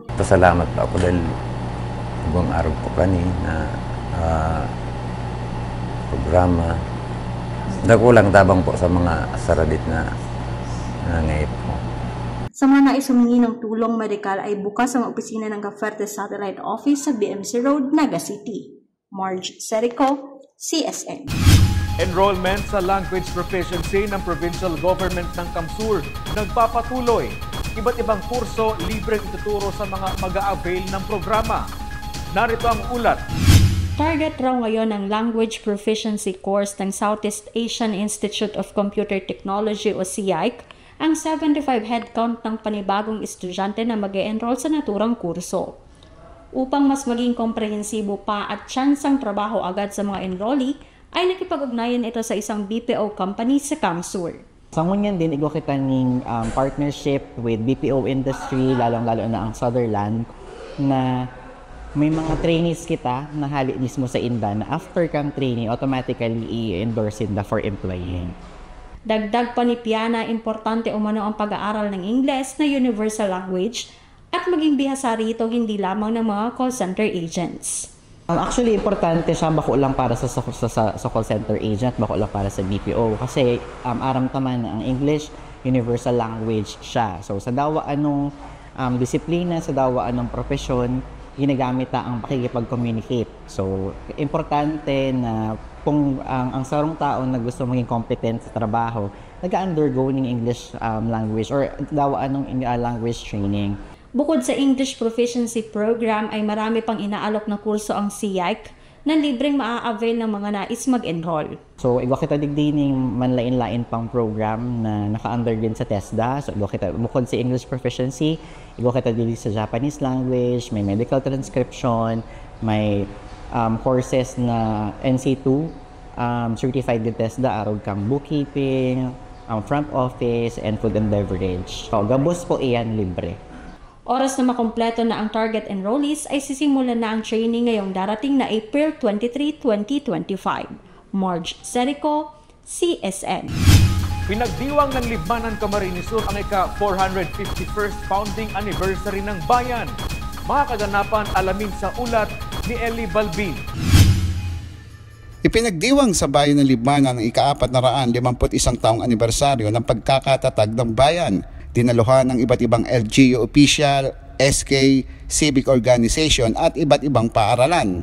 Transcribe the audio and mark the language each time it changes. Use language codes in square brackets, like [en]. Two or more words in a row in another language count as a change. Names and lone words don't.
[tl] Pasalamat po ako dahil buong araw po kanina programa. [bik] Nakulang tabang po sa mga saradit na nangyayip po. [tl] Sa mga nais humingi ng tulong medikal ay bukas ang opisina ng Cavite Satellite Office sa BMC Road, Naga City. Marge Serico, CSN. Enrollment sa [en] language proficiency [tl] ng [en] provincial government [tl] ng Kamsur nagpapatuloy. Iba't ibang kurso libreng ituturo sa mga mag-a-avail ng programa. Narito ang ulat. Target raw ngayon ng [en] language proficiency course [tl] ng Southeast Asian Institute of Computer Technology o SIAIC ang 75 headcount ng panibagong estudyante na mag-e-enroll sa naturang kurso. Upang mas maging komprehensibo pa at tsansang trabaho agad sa mga enrollee, ay nakipag-ugnayan ito sa isang [en] BPO company [tl] sa Kamsur. [bik] Sa ngunyan din, igwa kita ng [en] partnership with BPO industry, [bik] lalong-lalo na ang Sutherland, na may mga trainees kita na hali mismo sa inda na after kang trainee, automatically i-endorse inda [en] for employing. [tl] Dagdag pa ni Piana, importante umano ang pag-aaral ng Ingles na [en] universal language [tl] at maging bihasa rito hindi lamang ng mga [en] call center agents. [bik] Actually, importante siya bako lang para sa [en] call center agent, [bik] bako lang para sa BPO. Kasi aram taman ang English, [en] universal language [bik] siya. So sa dawa anong disiplina, sa dawa anong profesyon, ginagamit ang pakikipag-communicate. So importante na kung ang sarong tao na gusto maging competent sa trabaho, nag-undergo ng [en] English language or [bik] dawa anong [en] language training. [tl] Bukod sa English Proficiency Program ay marami pang inaalok na kurso ang SIAIC na libreng maa-avail ng mga nais mag-enroll. [bik] So, igwa kita digdining manlain-lain pang program na naka-under din sa TESDA. So, igwa kita, bukod sa English Proficiency, igwa kita din sa Japanese language, may [en] medical transcription, [bik] may courses na NC2, certified din TESDA, arog kang bookkeeping, [en] front office, and food and beverage. [bik] So, gabos po iyan libre. [tl] Oras na makumpleto na ang target enrollees ay sisimulan na ang training ngayong darating na April 23, 2025. Marge Serico, CSN. Pinagdiwang ng Libmanan Camarines Sur ang ika-451st founding anniversary ng bayan. Mga kaganapan alamin sa ulat ni Eli Balbin. Ipinagdiwang sa bayan ng Libmanan ang ika-451 taong anibersaryo ng pagkakatatag ng bayan. Dinaluhan ng iba't ibang LGU official, SK, civic organization at iba't ibang paaralan.